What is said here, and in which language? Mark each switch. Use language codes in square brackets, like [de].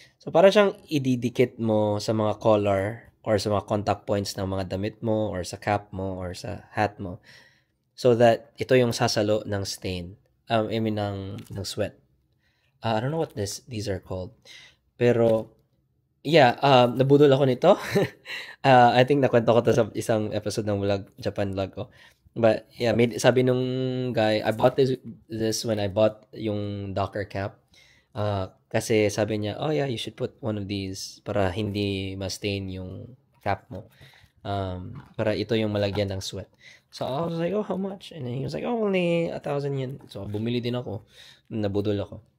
[tl] So, para siyang ididikit mo sa mga collar or sa mga contact points ng mga damit mo or sa cap mo or sa hat mo. So that ito yung sasalo ng stain. I mean, ng sweat. [en] I don't know what these are called. [tl] Pero, yeah, nabudol ako nito. I think nakwento ko to sa isang episode ng Japan vlog ko. [en] But, yeah, [tl] sabi nung guy, [en] I bought this when I bought yung Docker cap. [tl] Kasi sabi niya, [en] oh yeah, you should put one of these [tl] para hindi ma-stain yung cap mo. Para ito yung malagyan ng sweat. [en] So I was like, oh, how much? And then he was like, oh, only 1,000 yen. [tl] So bumili din ako. Nabudol ako.